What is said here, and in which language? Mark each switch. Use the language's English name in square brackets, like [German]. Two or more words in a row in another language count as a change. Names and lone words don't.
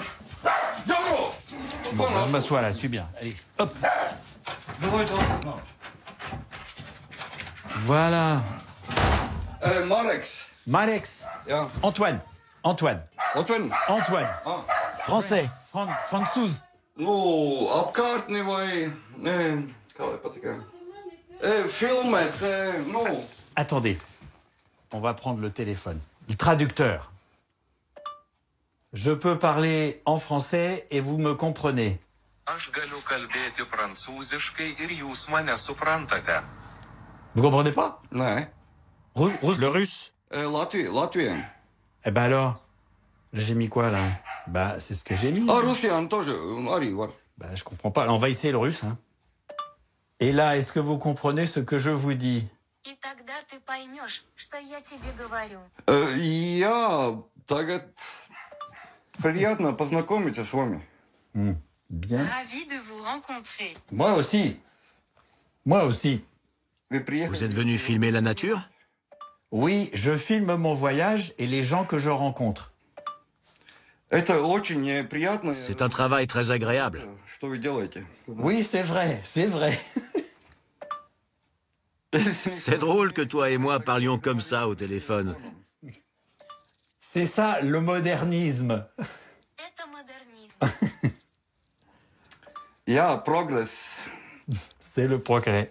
[French] Bon, bah, je m'assois là, suis bien. Allez, hop. Voilà. Marex. Marex. [Latvian] Ja. [French] Antoine. Antoine. Antoine. Antoine. Ah. Français. Franzouz. [Latvian] Nu, apkārtni vai... Kā lai patika? Filmēt, nu... [French] Attendez. On va prendre le téléphone. Le traducteur. Je peux parler en français et vous me comprenez. Vous comprenez pas? [Latvian] Nē. [French] Le russe? Latvien. Eh ben alors? Là, j'ai mis quoi, là? Bah, c'est ce que j'ai mis. [Russian] Ah, Russian, тоже, [Latvian] arī var. [French] Bah, je comprends pas. Alors, on va essayer le russe, hein. Et là, est-ce que vous comprenez ce que je vous dis? [Russian] Я tagad приятно познакомиться с вами. [French] Bien. Ravi de vous rencontrer. Moi aussi. Moi aussi. Vous êtes venu filmer la nature? Oui, je filme mon voyage et les gens que je rencontre. [Russian] Это очень приятно. [French] C'est un travail très agréable. Oui, c'est vrai, c'est vrai. C'est drôle que toi et moi parlions comme ça au téléphone. C'est ça, le modernisme. C'est le progrès.